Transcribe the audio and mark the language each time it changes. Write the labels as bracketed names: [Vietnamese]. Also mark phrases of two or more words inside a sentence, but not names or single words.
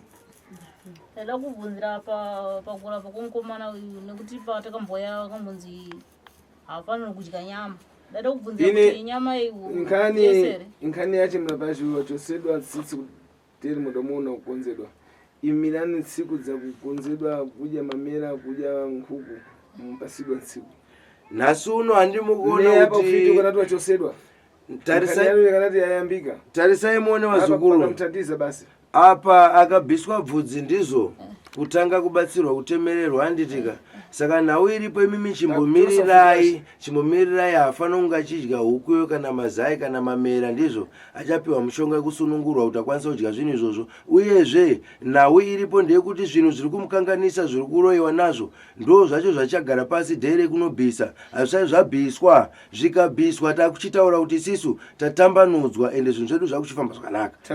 [Shona] ndaida kubvunzira pakurapa kwomukomana uyu nekuti patakamboya akambonzi haafaniri kudya nyama. Ndaida kubvunzira kuti nyama yesere [Nyungwe] inkhani yache mnapazhiwa chosedwa tsitsi kuteri mudomo unokonzedwa imirani tsiku dzakukonzedwa kudya mamera kudya nkhuku mupasidwa ntsiku [Shona] nhasi uno handimukuona kuti [Nyungwe] kanati wachosedwa kanati yayambika [Shona] tarisai muone vazukuru [Nyungwe] mutatiza basi [Shona] apa akabviswa bvudzi ndizvo kutanga kubatsirwa kutemererwa handitika saka nhau iripo imimi chimbomirirai haafanira kunge achidya hukuyo kana mazai kana mamera ndizvo achapiwa mushonga yekusunungurwa kuti akwanisa kudya zvinhu izvozvo uyezve nhau iripo ndeyekuti zvinhu zviri kumukanganisa zviri kuroyiwa nazvo ndo zvacho zvachagara pasi dhere kunobvisa hazvisati zvabviswa zvikabviswa takuchitaura kuti isisu tatambanudzwa ende zvinhu zvedu zvakuchifamba zvakanaka